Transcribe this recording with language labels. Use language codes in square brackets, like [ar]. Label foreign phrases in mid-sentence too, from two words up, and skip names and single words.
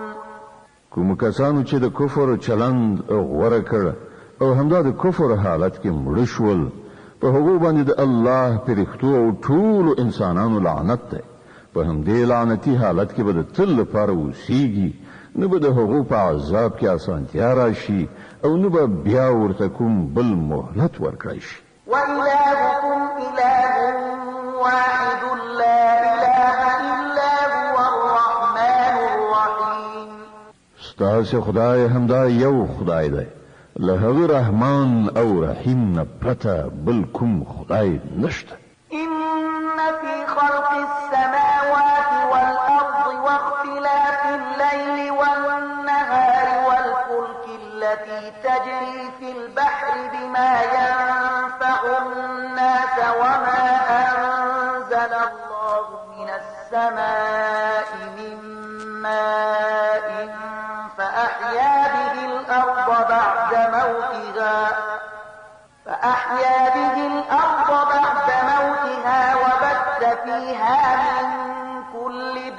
[ps] کوم کسانو چې د کفر چلند غوره کړ او همدا د کفر حالت کې مړ شول په هغه باندې د الله پرښتو او ټول انسانانو لعنت ده په همدې لعنتی حالت کې به د تل لپاره اوسېږي نه به د هغو په عذاب کې اسانتیا راشي او نه به بیا ورته کوم بل مهلت ورکړی شي [ar] وإلهكم إله واحد لا إله إلا هو الرحمن الرحيم [ps] ستاسو خدای همدا یو خدای دی له هغه رحمان او رحیم نه پرته بل کوم خدای نشته [ar] إن في خلق السماوات والأرض واختلاف الليل والنهار والفلك التي تجري في البحر بما ينفع الناس وما أنزل الله من السماء من ماء فأحيا به الأرض بعد موتها وبث فيها من كل